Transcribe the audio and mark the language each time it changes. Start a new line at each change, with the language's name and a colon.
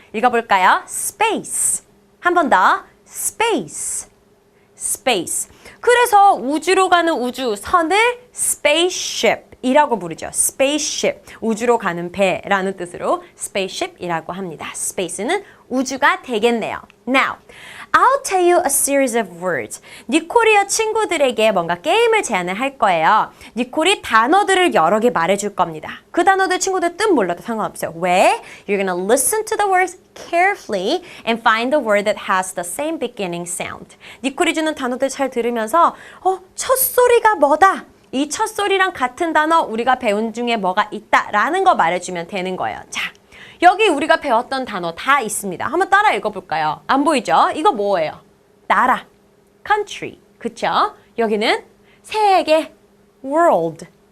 Korean: 읽어볼까요? space. 한 번 더. space. space. 그래서 우주로 가는 우주선을 spaceship이라고 부르죠. spaceship. 우주로 가는 배라는 뜻으로 spaceship이라고 합니다. space는 우주가 되겠네요.
English: Now, I'll tell you a series of words.
Korean: 니콜이어 친구들에게 뭔가 게임을 제안을 할 거예요. 니콜이 단어들을 여러 개 말해줄 겁니다. 그 단어들 친구들 뜻 몰라도 상관없어요. 왜?
English: You're gonna listen to the words carefully and find the word that has the same beginning sound.
Korean: 니콜이 주는 단어들 잘 들으면서 첫 소리가 뭐다? 이 첫 소리랑 같은 단어 우리가 배운 중에 뭐가 있다라는 거 말해주면 되는 거예요. 자. 여기 우리가 배웠던 단어 다 있습니다. 한번 따라 읽어볼까요? 안 보이죠? 이거 뭐예요? 나라, country, 그쵸? 여기는 세계, world.